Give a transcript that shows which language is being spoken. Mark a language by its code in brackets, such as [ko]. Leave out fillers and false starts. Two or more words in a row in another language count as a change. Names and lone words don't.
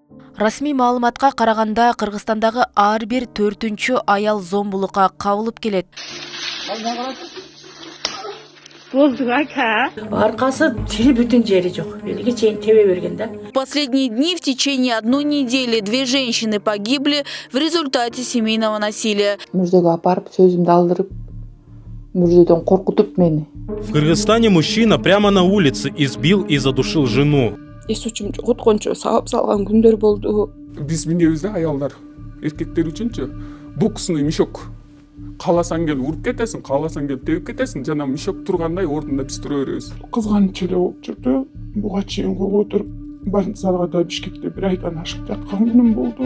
[ky] Расмий маалыматка караганда Кыргызстандагы ар бир 4-чү аял зомбулукка кабылып келет. Аркасы тили бүтүн жери жок. Элге чейин тебе берген да. [ru] В последние дни в течение одной недели 2 женщины погибли в результате семейного насилия. [ky] Мүрзөгө апарып сөзүмдү алдырып, мүрзөдөн коркутуп мени. [ru] В Кыргызстане мужчина прямо на улице избил и задушил жену. [ky] Эс учум жоготкончо саап салган күндөр болду. Биз минебиз да аялдар, эркектер үчүнчү [ru] боксный мешок. [ky] Кааласаң кел уруп кетесиң, кааласаң кел теуп кетесиң, жана мешок тургандай ордунда биз тура беребиз. Кызганыч эле болуп жүрдү. Буга чейин отуруп больницага да Бишкекте 1 айдан ашык жаткан күнүм болду.